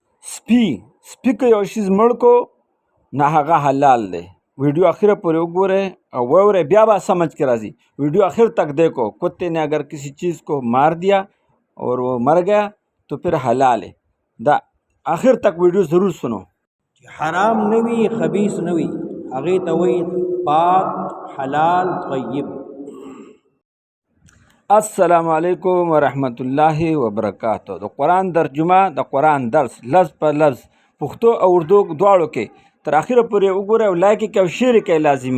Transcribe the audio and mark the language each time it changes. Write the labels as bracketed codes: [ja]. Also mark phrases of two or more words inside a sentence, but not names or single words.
[ps] سپي که یو شیز مړ کو نه هغه حلال دی. ویڈیو آخر پورے وګورئ او واورئ بیا به سمجھ کے راځي. [ur] ویڈیو آخر تک دیکھو. کتے نے اگر کسی چیز کو مار دیا اور وہ مر گیا تو پھر حلال ہے. [ps] دا آخر تک ویڈیو ضرور سنو. حرام نوی خبیث نوی هغه ته وایي پاک حلال طیب. [ar] السلام علیکم ورحمت الله وبرکاتہ. [ps] د قرآن ترجمه د قرآن درس لفظ په لفظ پښتو او اردو دواړو کې تر اخره پورې وګورئ او لایک یې او شیر یې لازمي.